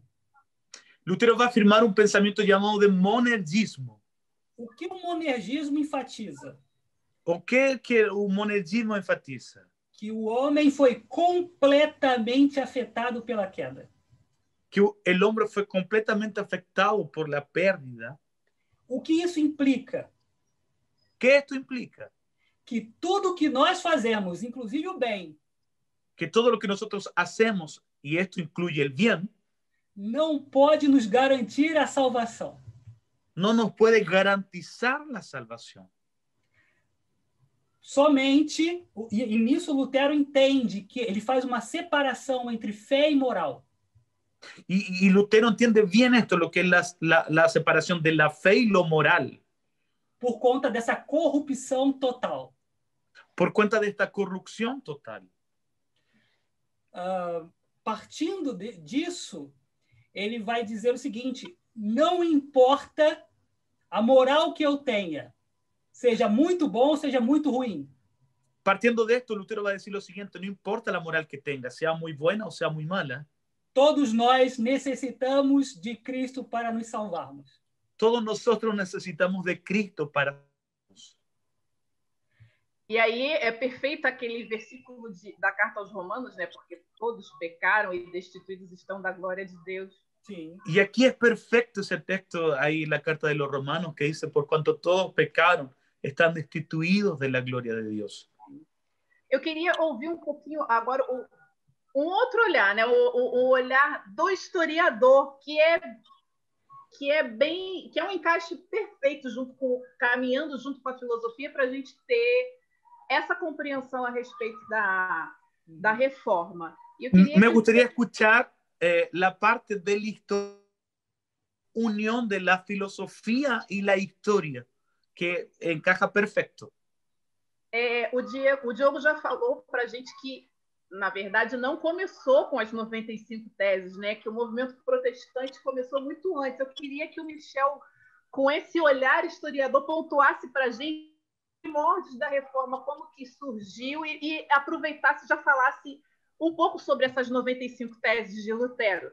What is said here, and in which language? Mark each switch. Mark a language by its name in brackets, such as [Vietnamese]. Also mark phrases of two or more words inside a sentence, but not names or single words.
[Portuguese] Lutero vai afirmar um pensamento chamado de monergismo. O que o monergismo enfatiza? O que o monergismo enfatiza? Que o homem foi completamente afetado pela queda. Que o homem foi completamente afetado [Spanish] por la pérdida. [Portuguese] O que isso implica? Que isto implica? Que tudo que nós fazemos, inclusive o bem, [Spanish] que todo lo que nosotros hacemos, y esto incluye el bien, [Portuguese] não pode nos garantir a salvação. [Spanish] no nos puede garantizar la salvación. [Portuguese] Somente, e nisso Lutero entende que ele faz uma separação entre fé e moral. [Spanish] Y Lutero entiende bien esto, lo que es la separación de la fe y lo moral. [Portuguese] Por conta dessa corrupção total. [Spanish] Por cuenta de esta corrupción total. [Portuguese] Partindo disso, ele vai dizer o seguinte: não importa a moral que eu tenha, seja muito bom, seja muito ruim. [Spanish] Partiendo de esto, Lutero va a decir lo siguiente: no importa la moral que tenga, sea muy buena o sea muy mala. [Portuguese] Todos nós necessitamos de Cristo para nos salvarmos. [Spanish] Todos nosotros necesitamos de Cristo para [Portuguese] E aí é perfeito aquele versículo da carta aos Romanos, né? Porque todos pecaram e destituídos estão da glória de Deus. Sim. [Spanish] Y aquí es perfecto ese texto ahí en la carta de los Romanos que dice, por cuanto todos pecaron, están destituidos de la gloria de Dios. [Portuguese] Eu queria ouvir um pouquinho agora um outro olhar, né? O olhar do historiador, que é um encaixe perfeito caminhando junto com a filosofia para a gente ter essa compreensão a respeito da reforma. E eu queria [Spanish] Me gustaría escuchar la parte de la unión de la filosofía y la historia, que encaja perfecto. [Portuguese] O Diogo já falou para a gente que, na verdade, não começou com as 95 teses, né? Que o movimento protestante começou muito antes. Eu queria que o Michel, com esse olhar historiador, pontuasse para a gente os primórdios da reforma, como que surgiu e aproveitasse, já falasse um pouco sobre essas 95 teses de Lutero.